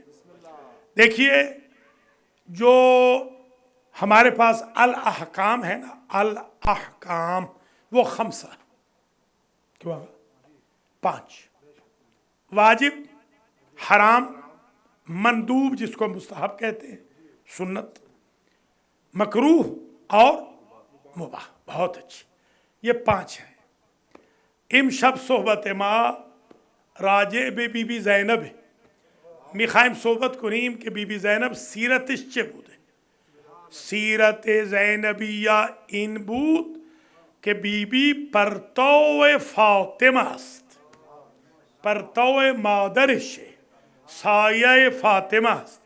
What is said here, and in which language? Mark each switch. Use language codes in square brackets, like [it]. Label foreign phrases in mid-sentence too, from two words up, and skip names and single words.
[ur] دیکھیے، جو ہمارے پاس الاحکام ہے نا، الاحکام وہ 5 کیوں آگا؟ 5 واجب، حرام، مندوب جس کو مستحب کہتے ہیں، سنت، مکروہ اور مباح۔ بہت اچھی، یہ 5 ہیں۔ [fa] امشب صحبت ما راجع بی بی زینب میخوایم صحبت کنیم که بی بی زینب سیرتش چه بوده. سیرت زینبیه این بود که بی بی پرتو فاطمه است، پرتو مادرشه، سایه فاطمه است.